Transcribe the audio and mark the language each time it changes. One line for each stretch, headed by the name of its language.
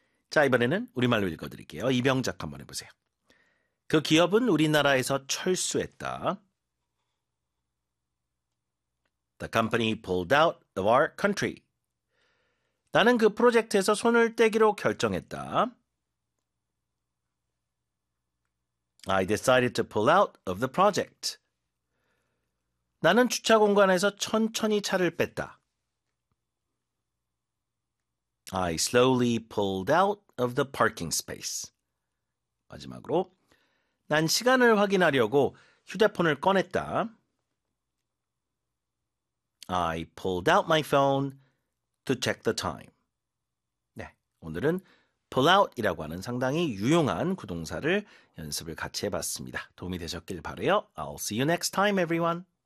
Korean: 자, 이번에는 우리말로 읽어드릴게요. 이병작 한번 해보세요. 그 기업은 우리나라에서 철수했다.
English: The company pulled out of our country.
Korean: 나는 그 프로젝트에서 손을 떼기로 결정했다.
English: I decided to pull out of the project.
Korean: 나는 주차 공간에서 천천히 차를 뺐다.
English: I slowly pulled out of the parking space.
Korean: 마지막으로, 난 시간을 확인하려고 휴대폰을 꺼냈다.
English: I pulled out my phone to check the time.
Korean: 네, 오늘은 pull out이라고 하는 상당히 유용한 구동사를 연습을 같이 해봤습니다. 도움이 되셨길 바라요.
English: I'll see you next time, everyone.